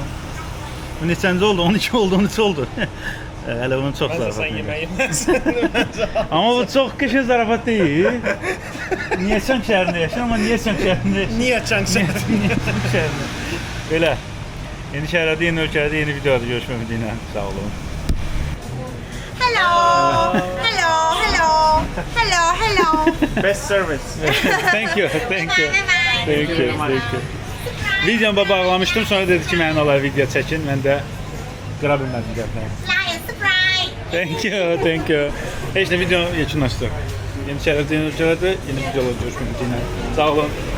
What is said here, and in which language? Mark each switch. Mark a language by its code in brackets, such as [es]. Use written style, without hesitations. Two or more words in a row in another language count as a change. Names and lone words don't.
[az] Bu neçənci oldu? 12 oldu, 13 oldu. Hələ onun çox Sən zarafatı. yemək yeməzsən. Amma bu çox qəşəng zarafat deyil. Nyeçang şəhərində yaşayır, amma Nyeçang şəhərində yaşayır. Nyeçang şəhərində. Şəhərində. Belə. Yeni şəhərdə, yeni ölkələrdə, yeni videoda görüşmək ümidiylə. Sağ olun. [en] Hello. Hello. Hello. Hello. Hello. Best service. Thank you. Bye bye. [az] Videomu bağlamışdım, sonra dedi ki, mənə olay video çəkin. Mən də qıra bilmədim gəlməyi. [en] Fly and surprise. Thank you. [az] Heç nə video yekunlaşdıq. Yeni şəhərdə, yeni ölkələrdə, yeni videolar görüşmək ümidiylə. Sağ olun.